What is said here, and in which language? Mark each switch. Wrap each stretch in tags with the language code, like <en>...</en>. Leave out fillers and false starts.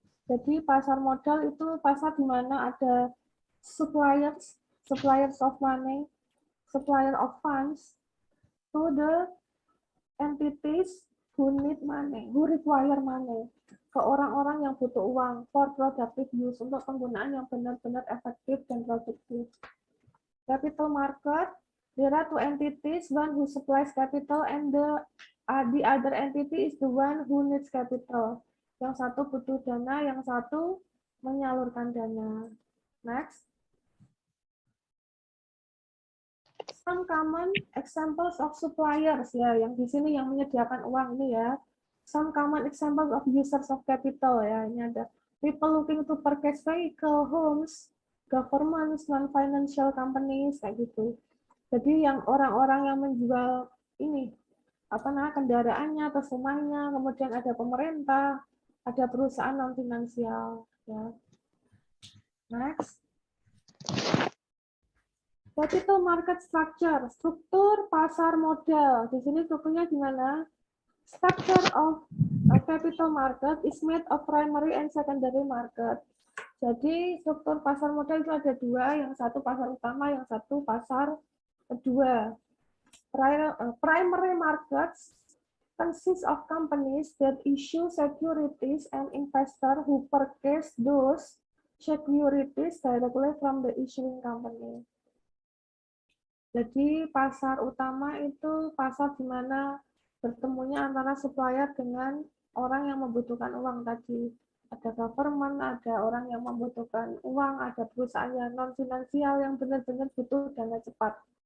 <id>Jadi pasar modal itu pasar di mana ada</id> <en>suppliers of money, supplier of funds to the entities who need money, who require money,</en> <id>ke orang-orang yang butuh uang</id> <en>for productive use,</en> <id>untuk penggunaan yang benar-benar efektif dan produktif.</id> <en>Capital market, there are two entities, one who supplies capital and the other entity is the one who needs capital.</en> <id>Yang satu butuh dana, yang satu menyalurkan dana. Next.</id> <en>Some common examples of suppliers</en> <id>ya, yang di sini yang menyediakan uang ini ya.</id> <en>Some common examples of users of capital ya.</en> <id>Ini ada</id> <en>people looking to purchase vehicle, homes, governments, non-financial companies</en> <id>kayak gitu. Jadi yang orang-orang yang menjual ini apa namanya kendaraannya atau rumahnya, kemudian ada pemerintah, ada perusahaan non finansial ya.</id> <en>Next. Capital market structure,</en> <id>struktur pasar modal. Di sini strukturnya gimana?</id> <en>Structure of a capital market is made of primary and secondary market.</en> <id>Jadi struktur pasar modal itu ada dua, yang satu pasar utama, yang satu pasar kedua.</id> <en>Primary markets consist of companies that issue securities and investors who purchase those securities directly from the issuing company.</en> <id>Jadi pasar utama itu pasar di mana bertemunya antara supplier dengan orang yang membutuhkan uang tadi. Ada government, ada orang yang membutuhkan uang, ada perusahaan yang non-finansial yang benar-benar butuh dana cepat.</id>